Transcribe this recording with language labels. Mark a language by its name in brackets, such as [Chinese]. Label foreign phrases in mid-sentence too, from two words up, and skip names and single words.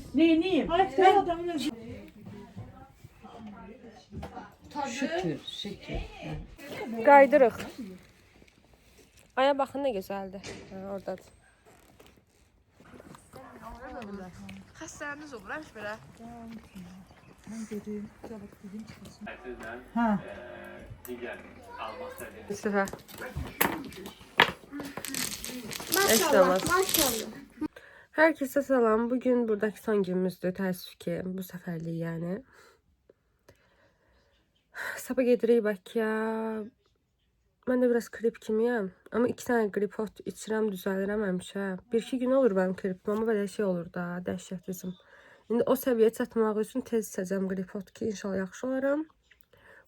[Azerbaijani] Neyniyim? Mən adamın şükür, şükür. Qaydırıq. Aya baxın nə gözəldir. Hə, oradadır. Xəstələriniz olur həmiş belə. Hə. Süper. Maşallah. [Turkish] Herkese selam. Bugün buradaki son günümüzdür. [Azerbaijani] Təəssüf ki, bu səfərlik yani. Sabah gedirik Bakıya. Mən də biraz grip kimiyəm. Ama 2 tane gripot içirəm, düzəlirəm həmişə. 1-2 gün olur mənim gripim, ama belə şey olur da, dəhşətizm. İndi o səviyyəyə çatmaq üçün tez içəcəm gripot ki, inşallah yaxşı olaram.